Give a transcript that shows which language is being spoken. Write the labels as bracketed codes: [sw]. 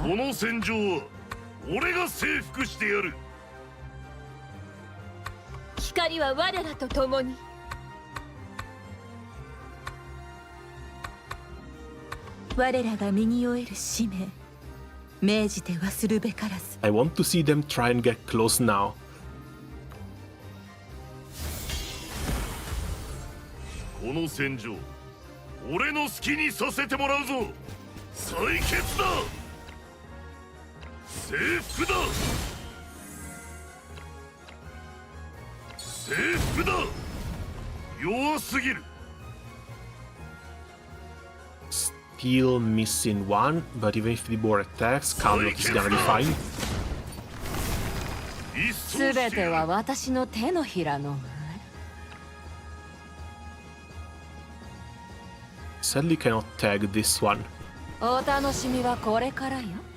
[ja] この戦場は俺が征服してやる。光は我らと共に。我らが身に負える使命、命じて忘るべからず。 [en] I want to see them try and get close now. [ja] この戦場俺の好きにさせてもらうぞ。採血だ。征服だ。征服だ。弱すぎる。 [en] Still missing one, but even if the boar attacks, Carlot is gonna be fine. [ja] すべては私の手のひらの [en] Sadly cannot tag this one. [ja] お楽しみはこれからよ。